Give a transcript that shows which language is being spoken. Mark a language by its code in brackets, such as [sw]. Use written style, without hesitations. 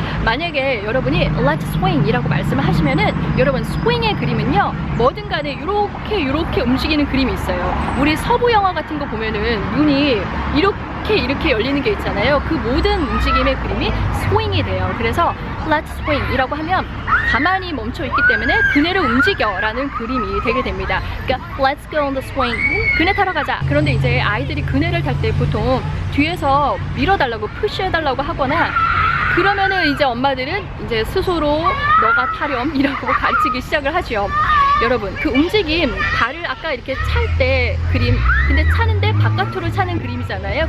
[ko] 만약에 여러분이 [en] let's swing [ko] 이라고 말씀을 하시면은 여러분 swing의 그림은요 뭐든 간에 이렇게 움직이는 그림이 있어요. 우리 서부 영화 같은 거 보면은 눈이 이렇게 열리는 게 있잖아요. 그 모든 움직임의 그림이 swing이 돼요. 그래서 [en] let's swing [ko] 이라고 하면 가만히 멈춰 있기 때문에 그네를 움직여 라는 그림이 되게 됩니다. 그러니까 [en] let's go on the swing, [ko] 그네 타러 가자. 그런데 이제 아이들이 그네를 탈 때 보통 뒤에서 밀어달라고 푸시해달라고 하거나 그러면은 이제 엄마들은 이제 스스로 너가 타렴 이라고 가르치기 시작을 하죠. 여러분 그 움직임, 발을 아까 이렇게 찰 때 그림, 근데 차는데 바깥으로 차는 그림이잖아요.